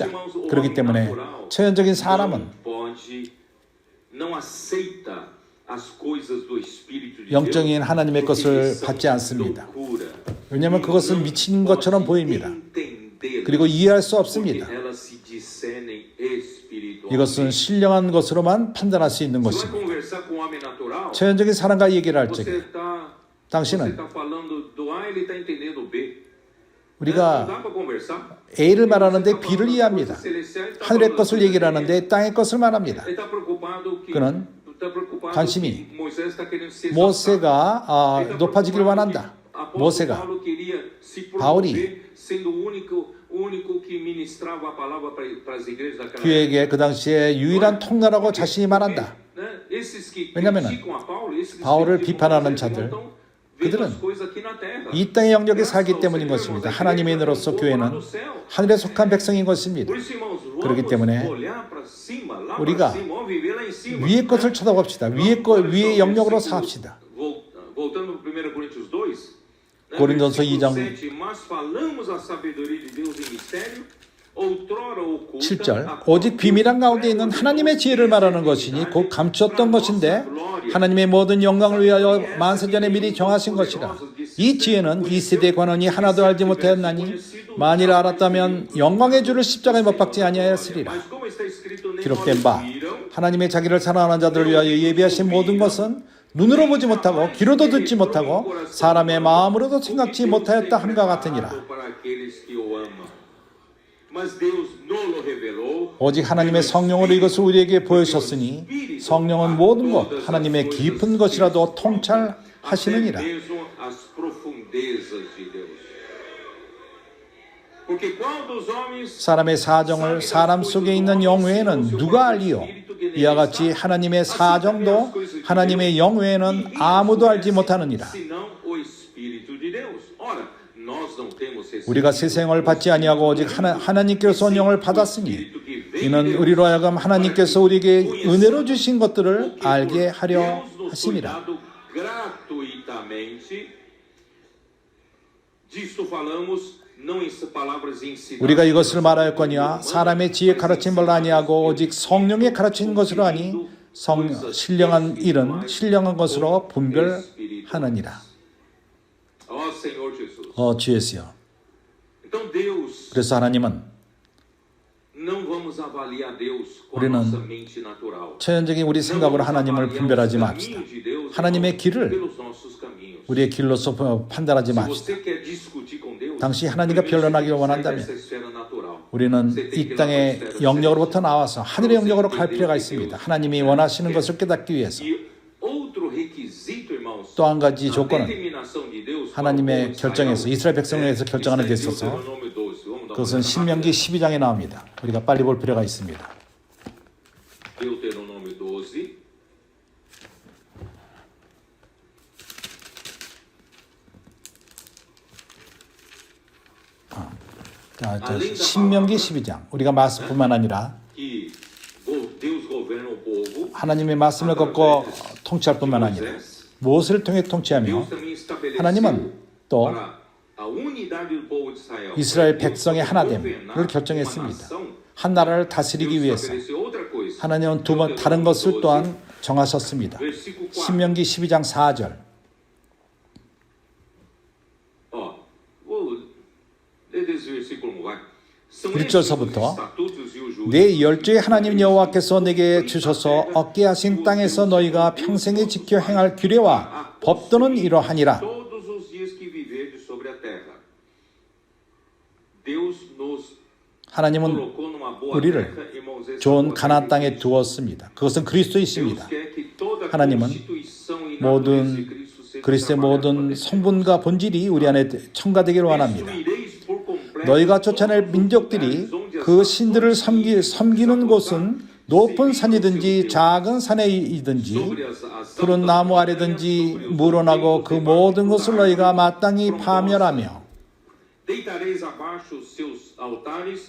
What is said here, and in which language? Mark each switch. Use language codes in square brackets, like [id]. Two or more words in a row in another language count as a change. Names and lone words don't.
[ko] 그렇기 때문에 처연적인 사람은 영적인 하나님의 것을 받지 않습니다. 왜냐하면 그것은 미친 것처럼 보입니다. 그리고 이해할 수 없습니다. 이것은 신령한 것으로만 판단할 수 있는 것입니다. 처연적인 사랑과 얘기를 할 [pt] Você [ko] 적에 [pt] está [ko] 당신은 [pt] falando do A, ele está entendendo o B. Não [ko] 우리가 [pt] dá para conversar. [ko] A를 [pt] Você [ko] 말하는데 [pt] tá [ko] B를 [pt] falando [ko] 이해합니다. [pt] das coisas celestiais, ele tá [ko] 하늘의 [pt] falando [ko] 것을 [pt] das [ko] 얘기를 [pt] coisas [ko] 하는데 땅의 것을 말합니다. [pt] Ele está preocupado que [ko] 그는 [pt] está preocupado [ko] 관심이 [pt] que Moisés está querendo se exaltar. [ko] 모세가 높아지길 원한다. [pt] Apóstolo [ko] 모세가 [pt] Paulo queria se [ko] 바울이 [pt] promover sendo o único que ministrava a palavra para as igrejas daquela [ko] 그에게 그 당시에 유일한 통로라고 자신이 말한다. [pt] né? Esses que [ko] 왜냐하면은 [pt] criticam a Paulo, esses que [ko] 바울을 [pt] criticam [ko] 비판하는 [pt] Moisés, [ko] 자들, [pt] não estão vendo [ko] 그들은 [pt] as coisas aqui na terra. [ko] 이 땅의 영역에 [pt] Graças [ko] 살기 [pt] ao [ko] 때문인 [pt] Senhor, [ko] 것입니다. [pt] irmãos, a [ko] 하나님의 [pt] igreja [ko] 인으로서 [pt] é um povo lá [ko] 교회는 [pt] do céu. [ko] 하늘에 속한 백성인 것입니다. [pt] Por isso, irmãos, [ko] 그렇기 [pt] vamos [ko] 때문에 [pt] olhar para cima, lá [ko] 우리가 [pt] para cima, vamos viver lá em cima. [ko] 위의 것을 쳐다봅시다. 위의 영역으로 사합시다. [pt] Voltando para 1 Coríntios 2, né, [ko] 고린도서 [pt] versículo [ko] 2장 [pt] 7, mas falamos a sabedoria de Deus em mistério, outrora oculta, [ko] 7절 오직 비밀한 가운데 있는 하나님의 지혜를 말하는 것이니 곧 감추었던 것인데 하나님의 모든 영광을 위하여 만세전에 미리 정하신 것이라. 이 지혜는 이 세대의 관원이 하나도 알지 못하였나니 만일 알았다면 영광의 주를 십자가에 못 박지 아니하였으리라. [pt] Mas como está escrito, nem [ko] 기록된 [pt] olhos [ko] 바 [pt] viram, [ko] 하나님의 자기를 사랑하는 자들을 위하여 예비하신 모든 것은 눈으로 보지 못하고 귀로도 듣지 못하고 사람의 마음으로도 생각지 못하였다 함과 같으니라. [pt] para aqueles que o amam. Mas Deus nos revelou. [ko] 오직 하나님의 성령으로 이것을 우리에게 보여주셨으니 성령은 모든 것 하나님의 깊은 것이라도 통찰하시느니라. [pt] Até mesmo as profundezas de Deus. Porque qual dos homens [ko] 사람의 사정을 사람 속에 있는 영 외에는 누가 알리요? 이와 같이 하나님의 사정도 하나님의 영 외에는 아무도 알지 못하느니라. [pt] senão o Espírito de Deus? Ora, nós não temos esse [ko] 우리가 세상을 받지 아니하고 오직 하나님께서 온 영을 받았으니 이는 우리로 하여금 하나님께서 우리에게 은혜로 주신 것들을 알게 하려 [pt] Deus nos foi [ko] 하심이라. [pt] dado gratuitamente. Disto falamos não em palavras ensinadas. [ko] 우리가 이것을 말하였거니와 사람의 지혜 가르침을 아니하고 오직 성령의 가르친 것으로 하니 신령한 일은 신령한 것으로 분별하느니라. [pt] Ó Senhor Jesus. [ko] 주 예수여. [pt] Então Deus, [ko] 그래서 하나님은 [pt] não vamos avaliar Deus com a [ko] 우리는 [pt] nossa mente natural. [ko] 처연적인 우리 생각으로 하나님을 분별하지 맙시다. 하나님의 길을 [pt] pelos nossos caminhos. [ko] 우리의 길로서 판단하지 [pt] Se [ko] 맙시다. [pt] você quer discutir com Deus, [ko] 당신이 하나님과 변론하기를 원한다면 [pt] essa esfera natural. [ko] 우리는 이 땅의 영역으로부터 나와서 하늘의 영역으로 갈 필요가 있습니다. 하나님이 원하시는 것을 깨닫기 위해서. [pt] E outro requisito, irmãos, [ko] 또 한 가지 [pt] na [ko] 조건은 [pt] determinação de Deus, [ko] 하나님의 결정에서 이스라엘 백성에서 결정하는 데 있어서 [pt] Deuteronômio 12. Vamos dar uma [ko] 그것은 [pt] olhada [ko] 신명기 12장에 나옵니다. 우리가 빨리 볼 필요가 있습니다. [pt] rápida. Deuteronômio 12. [ko] 자, 신명기 12장. 우리가 말씀뿐만 아니라 [pt] Que Deus governa o povo. [ko] 하나님의 말씀을 걷고 통치할 뿐만 아니라 무엇을 통해 통치하며 [pt] Deus também estabeleceu [ko] 하나님은 또 [pt] para a unidade do povo de Israel. [ko] 이스라엘 백성의 하나됨을 결정했습니다. 한 나라를 다스리기 위해서 하나님은 두 번 다른 것을 또한 정하셨습니다. 신명기 12장 4절. [pt] Ó, vou ler desse versículo 1, vai. São [ko] 1절서부터 [pt] estes os estatutos e o juízo [ko] 내 열조의 하나님 여호와께서 내게 주셔서 얻게 하신 땅에서 너희가 평생에 지켜 행할 규례와 법도는 이러하니라. [pt] todos os dias que viverdes sobre a terra. Deus nos [ko] 하나님은 [pt] colocou numa boa [ko] 우리를 [pt] terra, irmãos, essa [ko] 좋은 [pt] boa [ko] 가나안 [pt] terra [ko] 땅에 [pt] de Cristo. [ko] 두었습니다. 그것은 그리스도이십니다. [pt] Deus quer que toda [ko] 하나님은 [pt] constituição e natureza de [ko] 모든 [pt] Cristo seja [ko] 그리스도의 [pt] trabalhada [ko] 모든 [pt] para [ko] 성분과 본질이 우리 안에 첨가되기를 원합니다. [pt] destruireis por completo [ko] 너희가 쫓아낼 민족들이 그 신들을 섬기는 곳은 높은 산이든지 작은 산이든지 [pt] sobre as [ko] 푸른 나무 아래든지 물어나고 그 모든 것을 너희가 마땅히 파멸하며 [pt] Deitareis abaixo os seus altares,